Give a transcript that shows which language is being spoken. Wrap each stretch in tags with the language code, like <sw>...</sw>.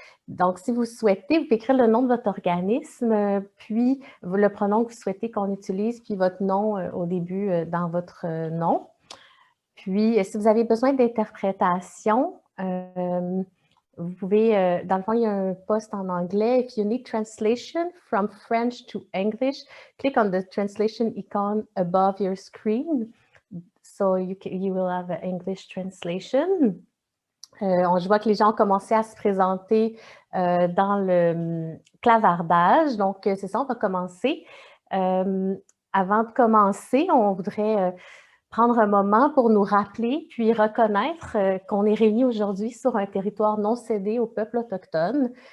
<fr>Donc, si vous souhaitez, vous pouvez écrire le nom de votre organisme, puis le pronom que vous souhaitez qu'on utilise, puis votre nom au début dans votre nom. Puis, si vous avez besoin d'interprétation, vous pouvez, dans le fond, il y a un post en anglais.</fr> <en>If you need translation from French to English, click on the translation icon above your screen. So you will have an English translation.</en> <fr>Je vois que les gens ont commencé à se présenter dans le clavardage. Donc, c'est ça, on va commencer. Avant de commencer, on voudrait prendre un moment pour nous rappeler puis reconnaître qu'on est réunis aujourd'hui sur un territoire non cédé au peuple autochtone.</fr>